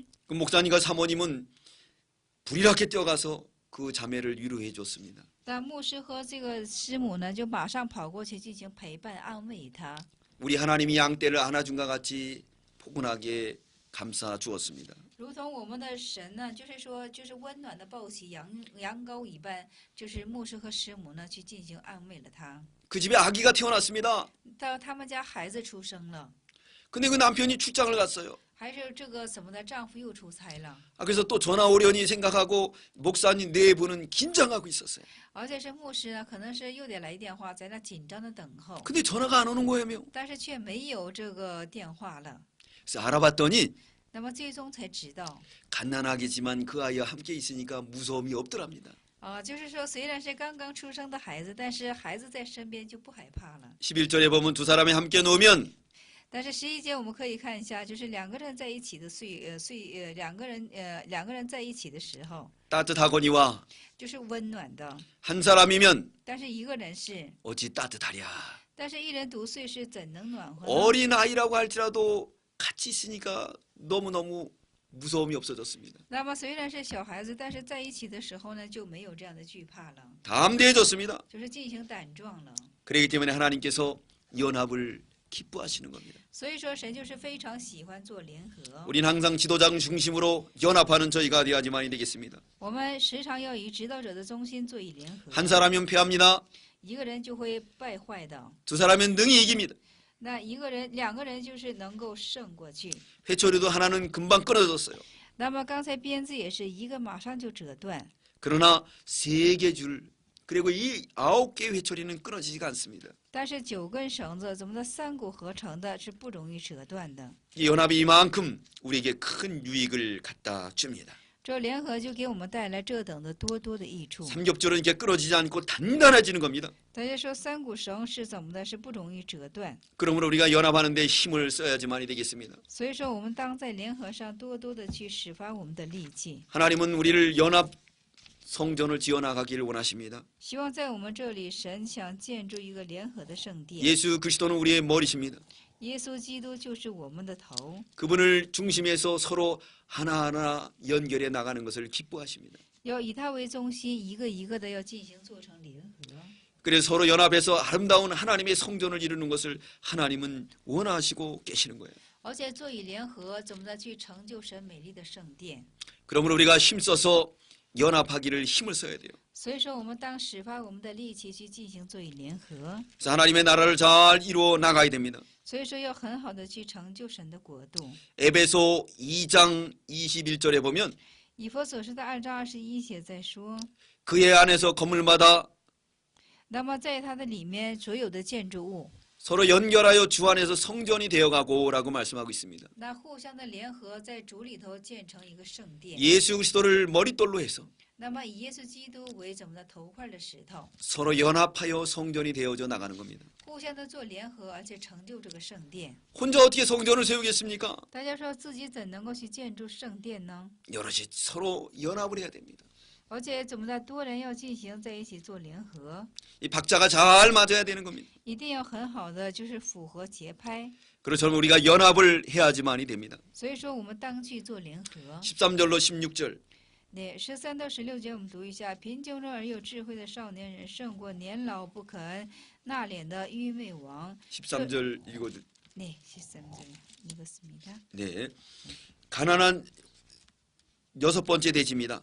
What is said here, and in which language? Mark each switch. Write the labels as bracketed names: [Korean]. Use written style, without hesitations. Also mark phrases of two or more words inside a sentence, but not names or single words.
[Korean] 그 목사님과 사모님은 불이랗게 뛰어가서 그 자매를 위로해 줬습니다. [Chinese] 但牧师和这个师母呢，就马上跑过去进行陪伴安慰他。 [Korean] 우리 하나님이 양떼를 안아준 것 같이 포근하게 감싸 주었습니다. [Chinese] 如同我们的神呢，就是说，就是温暖的抱起羊羔一般，就是牧师和师母呢去进行安慰了他。 [Korean] 그 집에 아기가 태어났습니다. [Chinese] 到他们家孩子出生了， [Korean] 근데 그 남편이 출장을 갔어요. [Chinese] 还是这个怎么的，丈夫又出差了， [Korean] 그래서 또 전화 오려니 생각하고 목사님 네 분은 긴장하고 있었어요. [Chinese] 而且是牧师呢，可能是又得来电话，在那紧张的等候， [Korean] 근데 전화가 안 오는 거예요. [Chinese] 但是却没有这个电话了。 [Korean] 그래서 알아봤더니 [Chinese] 那么最终才知道， [Korean] 갓난아기지만 그 아이와 함께 있으니까 무서움이 없더랍니다. [Chinese] 就是说虽然是刚刚出生的孩子，但是孩子在身边就不害怕了。 [Korean] 11절에 보면 두 사람이 함께 누우면 [Chinese] 但是11节我们可以看一下，就是两个人在一起的两个人在一起的时候， [Korean] 따뜻하거니와 [Chinese] 就是温暖的。 [Korean] 한 사람이면 [Chinese] 但是一个人是， [Korean] 어찌 따뜻하랴. [Chinese] 但是一人独睡是怎能暖和呢？ [Korean] 어린 아이라고 할지라도 같이 있으니까 너무너무 무서움이 없어졌습니다. [Chinese] 那么虽然是小孩子，但是在一起的时候呢，就没有这样的惧怕了， [Korean] 담대해졌습니다. [Chinese] 就是进行胆壮了。 [Korean] 그렇기 때문에 하나님께서 연합을 기뻐하시는 겁니다. [Chinese] 所以说，神就是非常喜欢做联合。 [Korean] 우린 항상 지도장 중심으로 연합하는 저희가 되어야지만이 되겠습니다. [Chinese] 我们时常要以指导者的中心做以联合。 [Korean] 한 사람이면 패합니다. [Chinese] 一个人就会败坏的， [Korean] 두 사람이면 능히 이깁니다. [Chinese] 那两个人就是能够胜过去。 [Korean] 회초리도 하나는 금방 끊어졌어요. [Chinese] 那么刚才鞭子也是一个马上就折断， [Korean] 그러나 3개 줄 그리고 이 9개 회초리는 끊어지지가 않습니다. [Chinese] 但是9根绳子怎么的三股合成的是不容易折断的。 [Korean] 이 연합이 이만큼 우리에게 큰 유익을 갖다 줍니다. [Chinese] 这联合就给我们带来这等的多多的益处。 [Korean] 삼겹줄은 이렇게 끊어지지 않고 단단해지는 겁니다. [Chinese] 大家说三股绳是怎么的？是不容易折断。 [Korean] 그러므로 우리가 연합하는 데 힘을 써야지만이 되겠습니다. [Chinese] 所以说，我们当在联合上多多的去使发我们的力气。 [Korean] 하나님은 우리를 연합 성전을 지어나가기를 원하십니다. [Chinese] 希望在我们这里，神想建筑一个联合的圣殿。 [Korean] 예수 그리스도는 우리의 머리십니다. [Chinese] 耶稣基督就是我们的头， [Korean] 그분을 중심에서 서로 하나하나 연결해 나가는 것을 기뻐하십니다. [Chinese] 要以他为中心，一个一个的要进行做成联合。 [Korean] 그래서 서로 연합해서 아름다운 하나님의 성전을 이루는 것을 하나님은 원하시고 계시는 거예요. [Chinese] 而且做以联合，怎么的去成就神美丽的圣殿？ [Korean] 그러므로 우리가 힘써서 연합하기를 힘을 써야 돼요. [Chinese] 所以说，我们当使发我们的力气去进行做以联合。 [Korean] 그래서 하나님의 나라를 잘 이루어 나가야 됩니다. [Chinese] 所以说，要很好的去成就神的国度。 [Korean] 에베소 2장 21절에 보면 [Chinese] 以弗所书的2章21节在说， [Korean] 그의 안에서 건물마다 [Chinese] 那么在它的里面所有的建筑物， [Korean] 서로 연결하여 주 안에서 성전이 되어가고라고 말씀하고 있습니다. [Chinese] 那互相的联合，在主里头建成一个圣殿。 [Korean] 예수 그리스도를 머릿돌로 해서 [Chinese] 那么以耶稣基督为怎么的头块的石头， [Korean] 서로 연합하여 성전이 되어져 나가는 겁니다. [Chinese] 互相的做联合，而且成就这个圣殿。 [Korean] 혼자 어떻게 성전을 세우겠습니까? [Chinese] 大家说自己怎能够去建筑圣殿呢？ [Korean] 여럿이 서로 연합을 해야 됩니다. [Chinese] 而且怎么的多人要进行在一起做联合， [Korean] 이 박자가 잘 맞아야 되는 겁니다. [Chinese] 一定要很好的就是符合节拍。 [Korean] 그렇죠. 우리가 연합을 해야지만이 됩니다. [Chinese] 所以说我们当去做联合。 [Korean] 13절로 16절 [Chinese] 那13到16节我们读一下：贫穷人而有智慧的少年人，胜过年老不肯纳敛的愚昧王。 [Korean] 13절 읽어주. 네, 13절 읽었습니다. 네. 가난한 6번째 대지입니다.